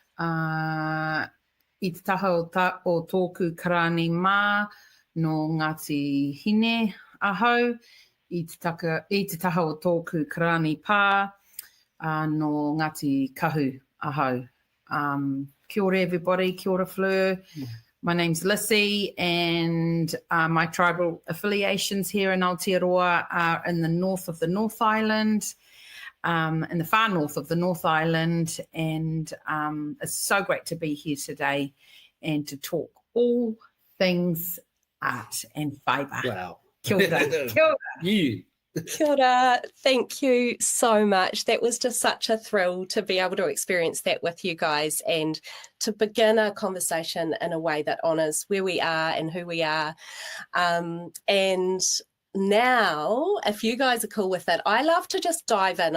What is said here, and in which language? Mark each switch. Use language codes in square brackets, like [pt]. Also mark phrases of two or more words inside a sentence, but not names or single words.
[mi] I te taha o tōku karani mā no Ngāti Hine ahau. I te taha o tōku karani pā no Ngāti Kahu ahau. Kia ora everybody, kia ora Fleur. [en] My name's Lissy, and my tribal affiliations here in Aotearoa are in the north of the North Island, in the far north of the North Island, and it's so great to be here today and to talk all things art and fibre. Wow. [mi] Kia ora. Kia ora. [en] You. [mi] Kia ora. [en] Thank you so much. That was just such a thrill to be able to experience that with you guys and to begin a conversation in a way that honours where we are and who we are. And now, if you guys are cool with it, I love to just dive in.